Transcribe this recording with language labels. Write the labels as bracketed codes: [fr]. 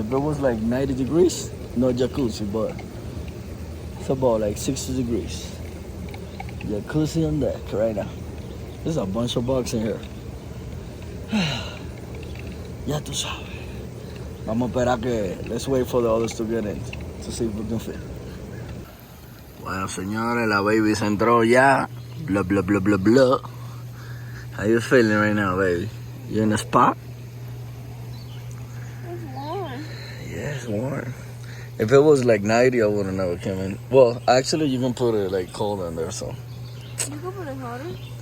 [en] If it was like 90 degrees, no jacuzzi, but it's about like 60 degrees. Jacuzzi on deck right now. There's a bunch of bugs in here. [es] Ya tú sabes. Vamos a esperar que, [en] let's wait for the others to get in to see if we can fit. [es] Bueno, señores, la baby se entró ya. Blah, blah, blah, blah, blah. [en] How you feeling right now, baby? You in a spot? It's warm. Yeah, it's warm. If it was like 90, I would have never come in. Well, actually, you can put it like cold in there, so. You can put it hotter.